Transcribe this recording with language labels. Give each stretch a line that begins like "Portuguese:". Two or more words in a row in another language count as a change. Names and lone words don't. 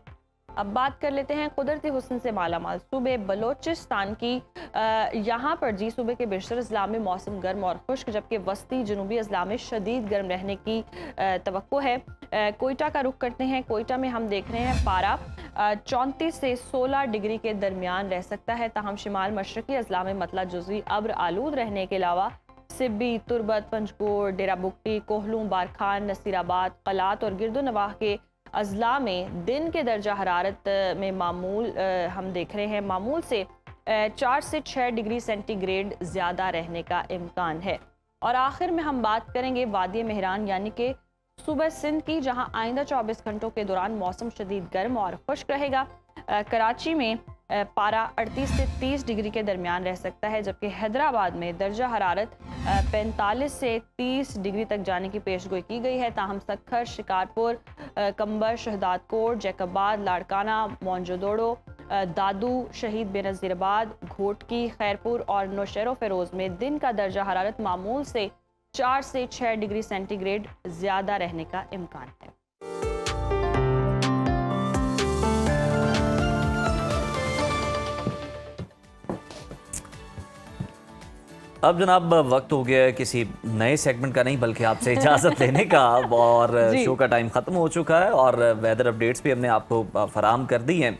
Urdu: اب بات کر لیتے ہیں قدرتی حسن سے مالامال صوبے بلوچستان کی، یہاں پر جی صوبے کے بیشتر اضلاع میں موسم گرم اور خشک، جبکہ وسطی جنوبی اضلاع میں شدید گرم رہنے کی توقع ہے. کوئٹہ کا رخ کرتے ہیں، کوئٹہ میں ہم دیکھ رہے ہیں پارہ 34 سے 16 ڈگری کے درمیان رہ سکتا ہے. تاہم شمال مشرقی اضلاع میں مطلع جزوی ابر آلود رہنے کے علاوہ سبی، تربت، پنجگور، ڈیرہ بگٹی، کوہلو، بارکھان، نصیرآباد، قلات اور گرد و نواح کے اضلاع میں دن کے درجہ حرارت میں معمول ہم دیکھ رہے ہیں معمول سے 4 سے 6 ڈگری سینٹی گریڈ زیادہ رہنے کا امکان ہے. اور آخر میں ہم بات کریں گے وادی مہران یعنی کہ صوبہ سندھ کی، جہاں آئندہ 24 گھنٹوں کے دوران موسم شدید گرم اور خشک رہے گا. کراچی میں پارہ 38 سے 30 ڈگری کے درمیان رہ سکتا ہے، جبکہ حیدرآباد میں درجہ حرارت 45 سے 30 ڈگری تک جانے کی پیشگوئی کی گئی ہے. تاہم سکھر، شکارپور، قمبر، شہدادکوٹ، جیکب آباد، لاڑکانہ، موئن جو دڑو، دادو، شہید بینظیرآباد، گھوٹکی، خیرپور اور نوشہرو فیروز میں دن کا درجہ حرارت معمول سے 4 سے 6 ڈگری سینٹی گریڈ زیادہ رہنے کا امکان ہے. اب جناب وقت ہو گیا ہے کسی نئے سیگمنٹ کا نہیں بلکہ آپ سے اجازت لینے کا، اور شو کا ٹائم ختم ہو چکا ہے اور
English: weather updates
Urdu: بھی ہم نے آپ کو فراہم کر دی ہیں.